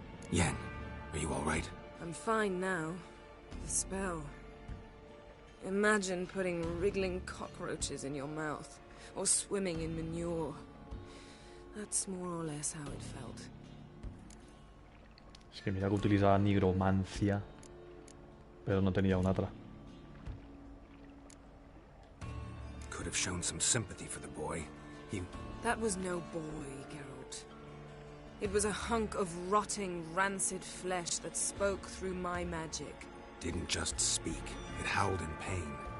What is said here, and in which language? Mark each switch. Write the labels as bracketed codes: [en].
[en] Yen, are you all right? I'm fine now. The spell. Imagine putting wriggling cockroaches in your mouth, or swimming in manure. That's more or less how it felt. [ca] És que mira que utilitzava nigromancia, però no tenia una altra. [en] Could have shown some sympathy for the boy. That was no boy, Geralt. It was a hunk of rotting, rancid flesh that spoke through my magic. Didn't just speak. It howled in pain.